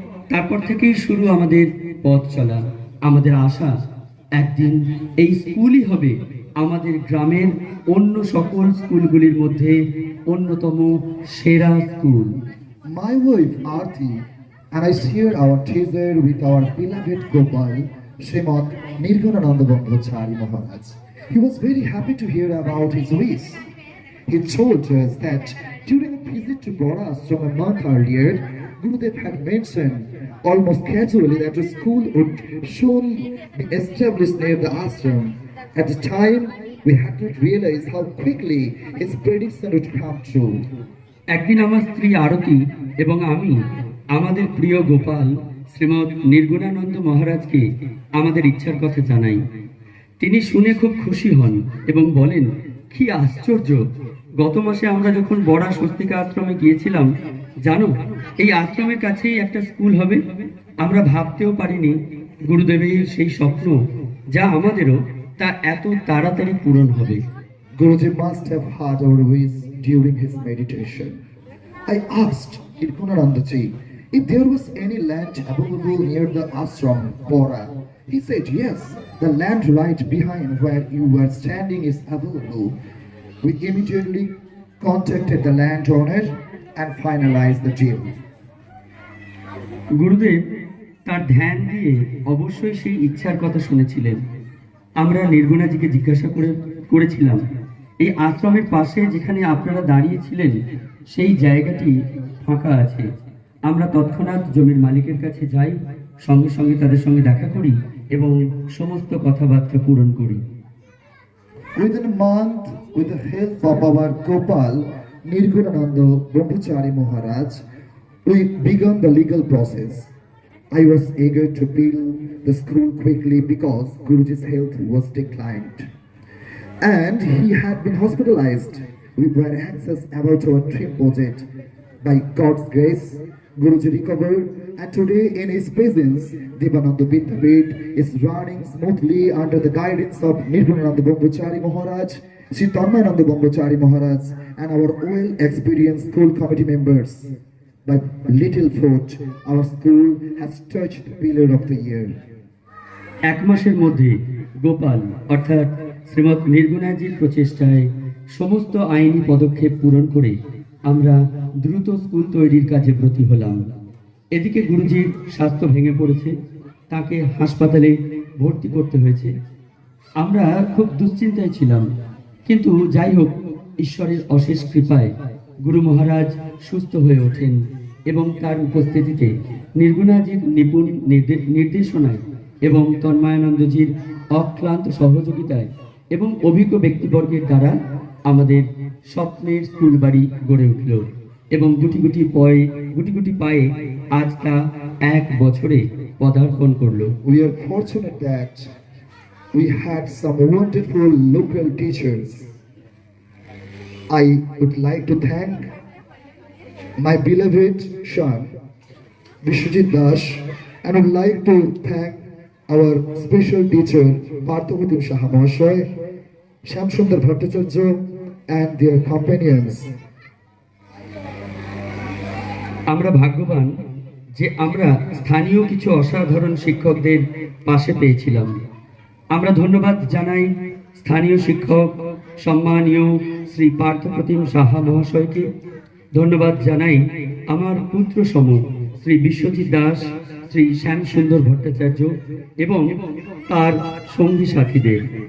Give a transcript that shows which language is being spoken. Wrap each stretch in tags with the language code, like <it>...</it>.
<bn>তারপর থেকেই শুরু আমাদের পথ চলা। আমাদের আশা, একদিন এই স্কুলই হবে আমাদের গ্রামের অন্য সকল স্কুলগুলির মধ্যে অন্যতম সেরা school.</bn> <en>My wife Aarti and I shared our teaser with our beloved Gopal, Srimad Nirgunananda Bandhachari Maharaj. He was very happy to hear about his wish. He told us that during a visit to Bora Ashram a month earlier, Gurudev had mentioned almost casually that a school would soon be established near the ashram. At the time, we had not realized how quickly his prediction would come true.</en> <bn>একদিন আমার স্ত্রী আরতি এবং আমি আমাদের প্রিয় গোপাল শ্রীমৎ নির্গুণানন্দ মহারাজকে আমাদের ইচ্ছার কথা জানাই। তিনি শুনে খুব খুশি হন এবং বলেন, কি আশ্চর্য, গত মাসে আমরা যখন বড়া স্বস্তিকা আশ্রমে গিয়েছিলাম, জানো, এই আশ্রমের কাছেই একটা স্কুল হবে। আমরা ভাবতেও পারিনি গুরুদেবের সেই স্বপ্ন, যা আমাদেরও, তা এত তাড়াতাড়ি পূরণ হবে।</bn> <en>Guruji must have heard our wish during his meditation. I asked Nirgunanandaji if there was any land available near the ashram, Bora. He said yes, the land right behind where you were standing is available. We immediately contacted the landowner and finalized the deal.</en> <bn>গুরুদেব তার ধ্যান দিয়ে অবশ্যই সেই ইচ্ছার কথা শুনেছিলেন। আমরা নির্গুণাজিকে জিজ্ঞাসা করেছিলাম, এই আশ্রমের পাশে যেখানে আপনারা দাঁড়িয়েছিলেন সেই জায়গাটি ফাঁকা আছে। আমরা তৎক্ষণাৎ জমির মালিকের কাছে যাই, সঙ্গে সঙ্গে তাদের সঙ্গে দেখা করি এবং সমস্ত কথাবার্তা পূরণ করি।</bn> <en>Within a month, with the help of our Gopal Nirgunananda Brahmachari Maharaj, we began the legal process. I was eager to build the school quickly because Guruji's health was declined. And he had been hospitalized. We were anxious about our dream project. By God's grace, Guruji recovered, and today in his presence, Devananda Vidyapith is running smoothly under the guidance of Nirgunananda Brahmachari Maharaj, Sri Tanmayananda Brahmachari Maharaj, and our well-experienced school committee members. By little fruit, our school has touched the pillar of the year.</en> <bn>এক মাসের মধ্যে গোপাল অর্থাৎ শ্রীমৎ নির্গুণাজির প্রচেষ্টায় সমস্ত আইনি পদক্ষেপ পূরণ করে আমরা দ্রুত স্কুল তৈরির কাজে ব্রতী হলাম। এদিকে গুরুজির স্বাস্থ্য ভেঙে পড়েছে, তাকে হাসপাতালে ভর্তি করতে হয়েছে। আমরা খুব দুশ্চিন্তায় ছিলাম, কিন্তু যাই হোক, ঈশ্বরের অশেষ কৃপায় গুরু মহারাজ সুস্থ হয়ে ওঠেন এবং তার উপস্থিতিতে নির্গুণাজির নিপুণ নির্দেশনায় এবং তন্ময়ানন্দজির অক্লান্ত সহযোগিতায় এবং অভিজ্ঞ ব্যক্তিবর্গের দ্বারা আমাদের স্বপ্নের স্কুল বাড়ি গড়ে উঠল এবং গুটি গুটি পায়ে আজ তা 1 বছরে পদার্পণ করলো।</bn> <en>We are fortunate that we had some wonderful local teachers. I would like to thank my beloved son, Vishwajit Das, and would like to thank our special teacher, Parthapratim Saha Mahashoy, Shamsundar Bhattacharya, and their companions.</en> <bn>আমরা ভাগ্যবান যে আমরা স্থানীয় কিছু অসাধারণ শিক্ষকদের পাশে পেয়েছিলাম। আমরা ধন্যবাদ জানাই স্থানীয় শিক্ষক সম্মানীয় শ্রী পার্থপ্রতিম সাহা মহাশয়কে। ধন্যবাদ জানাই আমার পুত্র সম শ্রী বিশ্বজিৎ দাস, শ্রী শ্যামসুন্দর ভট্টাচার্য এবং তার সঙ্গী সাথীদের।</bn>